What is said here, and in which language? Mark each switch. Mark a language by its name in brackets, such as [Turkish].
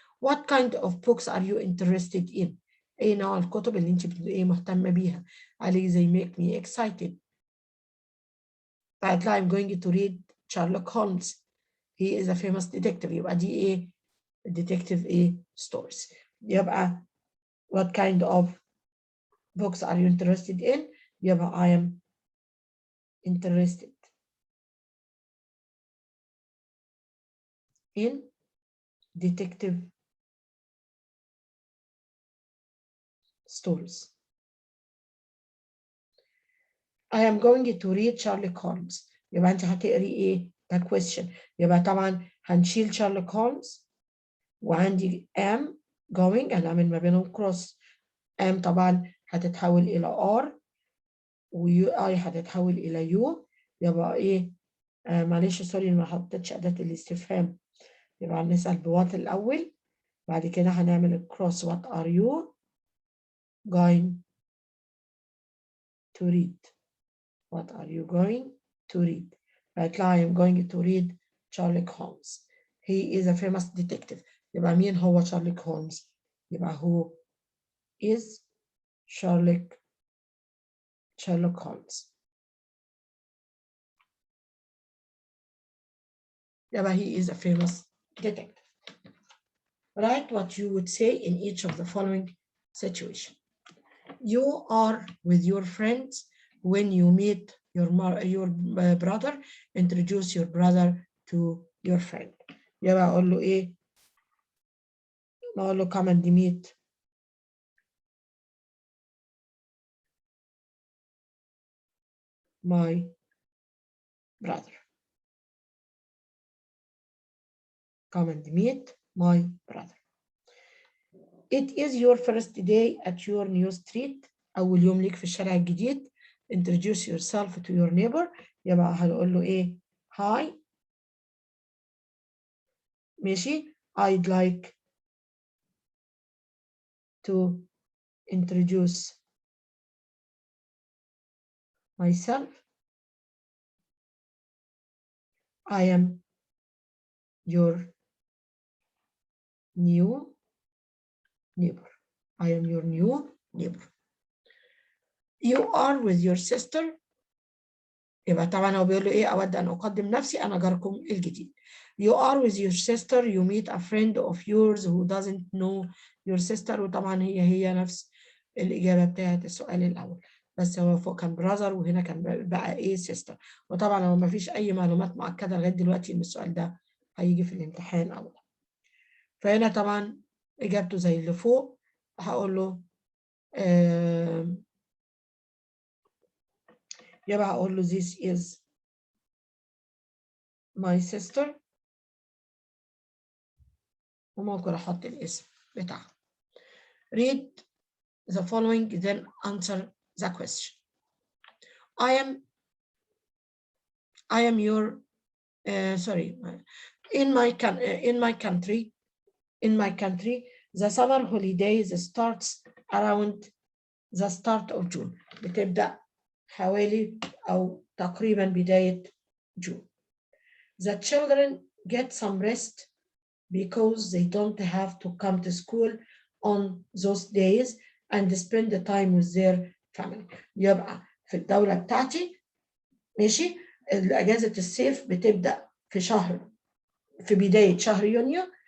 [English] What kind of books are you interested in? [Arabic] أي نوع الكتب اللي أنت مهتمة بيها؟ علي [English] they make me excited. [Arabic] بعد [English] I'm going to read Sherlock Holmes. He is a famous detective. [Arabic] يبقى دي إيه؟ detective إيه؟ stories. يبقى [English] what kind of books are you interested in? [Arabic] يبقى [English] I am interested in detective stories. I am going to read Sherlock Holmes. [Arabic] يبقى أنت هتقري إيه؟ ده question. يبقى طبعا هنشيل Sherlock Holmes وعندي [English] am going [Arabic] هنعمل ما بينهم cross. am طبعا هتتحول إلى R و I هتتحول إلى U. يبقى إيه؟ معلش سوري ما حطيتش أداة الاستفهام. يبقى هنسأل بوات الأول بعد كده هنعمل الكروس. [English] What are you going to read? What are you going to read? [Arabic] هيطلع [English] I am going to read Sherlock Holmes. He is a famous detective. [Arabic] يبقى مين هو [English] Sherlock Holmes؟ يبقى who is Sherlock Holmes. يبقى he is a famous detective. Write what you would say in each of the following situations. You are with your friends when you meet your brother. Introduce your brother to your friend. يبقى أقول له إيه؟ أقول له come and meet my brother. Come and meet my brother. It is your first day at your new street. [Arabic] أول يوم ليك في الشارع الجديد. [English] Introduce yourself to your neighbor. [Arabic] يبقى هنقول له إيه؟ [English] Hi. [Arabic] ماشي. [English] I'd like to introduce myself. I am your new neighbor. I am your new neighbor. You are with your sister. [Arabic] يبقى طبعا هو بيقول له ايه؟ اود ان اقدم نفسي، انا جاركم الجديد. [English] You are with your sister. You meet a friend of yours who doesn't know your sister. [Arabic] وطبعا هي نفس الاجابه بتاعت السؤال الاول، بس هو فوق كان brother وهنا كان بقى ايه sister. وطبعا هو ما فيش اي معلومات مؤكده لغايه دلوقتي ان السؤال ده هيجي في الامتحان او لا. فهنا طبعا اجابته زي اللي فوق. هقول له يبقى هقول له [English] this is my sister، [Arabic] وممكن احط الاسم بتاعها. [English] Read the following then answer the question. I am your sorry, in my country the summer holidays starts around the start of June. [Arabic] بتبدأ حوالي أو تقريبا بداية جون. [English] The children get some rest because they don't have to come to school on those days and spend the time with their family. [Arabic] يبقى في الدولة بتاعتي ماشي أجازة الصيف بتبدأ في بداية شهر يونيو.